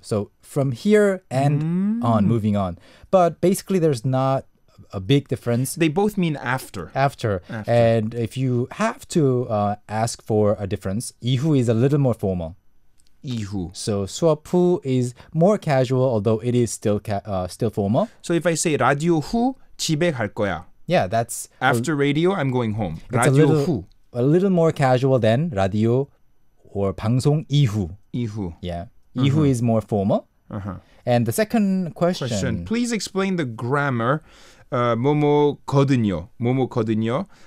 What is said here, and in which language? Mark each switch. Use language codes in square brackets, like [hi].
[en] So from here and on, moving on. But basically there's not a big difference. They both mean after. After. And if you have to ask for a difference, 이후 is a little more formal. [ko] 이후. [en] So 수업 후 is more casual, although it is still formal. So if I say [ko] 라디오 후 집에 갈 거야. [en] Yeah, that's After radio, I'm going home. it's [ko] 라디오 후. [en] a little more casual than radio or 방송 이후. [ko] 이후. [en] Yeah, 이후 is more formal. And the second question. Please explain the grammar. [ko] 뭐뭐거든요. 뭐뭐거든요.